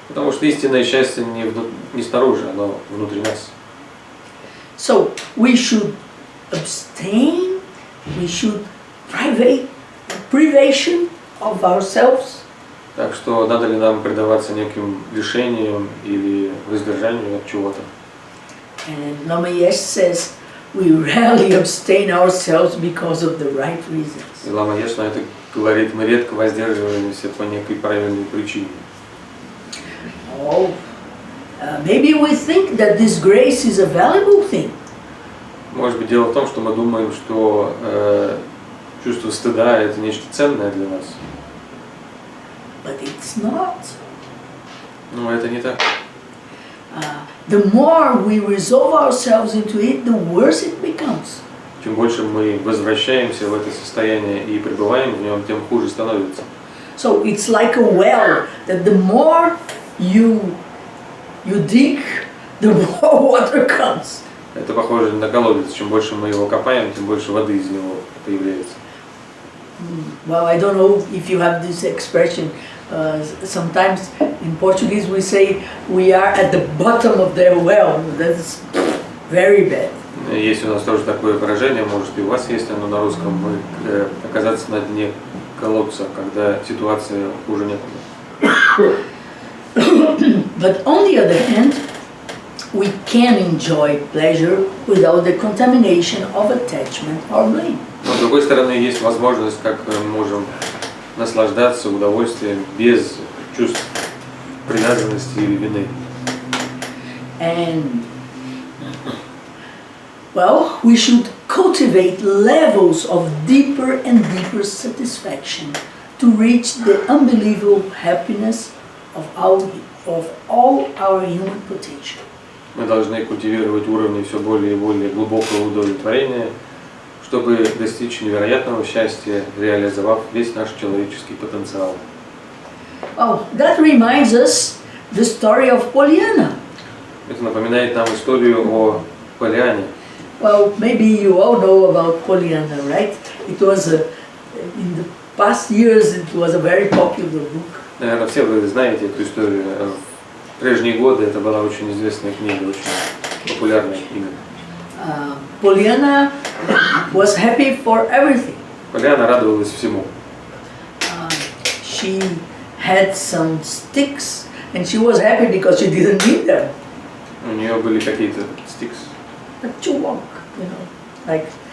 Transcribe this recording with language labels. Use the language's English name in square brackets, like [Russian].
[Russian] Потому что истинное счастье не снаружи, оно внутри нас. [English] So we should abstain, we should privation of ourselves. [Russian] Так что надо ли нам предаваться неким лишениям или воздержанию от чего-то? [English] And Lama Yesh says we rarely abstain ourselves because of the right reasons. [Russian] И Лама Еш на это говорит, мы редко воздерживаемся по некой правильной причине. [English] Oh, maybe we think that this grace is a valuable thing. [Russian] Может быть, дело в том, что мы думаем, что чувство стыда – это нечто ценное для нас. [English] But it's not. [Russian] Но это не так. [English] The more we resolve ourselves into it, the worse it becomes. [Russian] Чем больше мы возвращаемся в это состояние и пребываем в нем, тем хуже становится. [English] So it's like a well, that the more you dig, the more water comes. [Russian] Это похоже на колодец. Чем больше мы его копаем, тем больше воды из него появляется. [English] Well, I don't know if you have this expression. Sometimes in Portuguese we say we are at the bottom of the well. That's very bad. [Russian] Есть у нас тоже такое выражение, может и у вас есть оно на русском, мы оказаться на дне колодца, когда ситуация хуже некуда. [English] But on the other hand, we can enjoy pleasure without the contamination of attachment or blame. [Russian] Но с другой стороны, есть возможность, как мы можем наслаждаться удовольствием без чувств привязанности или вины. [English] And well, we should cultivate levels of deeper and deeper satisfaction to reach the unbelievable happiness of all our human potential. [Russian] Мы должны культивировать уровни все более и более глубокого удовлетворения, чтобы достичь невероятного счастья, реализовав весь наш человеческий потенциал. [English] Oh, that reminds us the story of Pollyanna. [Russian] Это напоминает нам историю о Полиане. [English] Well, maybe you all know about Pollyanna, right? It was in the past years it was a very popular book. [Russian] Наверное, все вы знаете эту историю. В прежние годы это была очень известная книга, очень популярная книга. [English] Pollyanna was happy for everything. [Russian] Полиана радовалась всему. [English] She had some sticks, and she was happy because she didn't need them. [Russian] У нее были какие-то стикс. [English] But to walk, you know, like.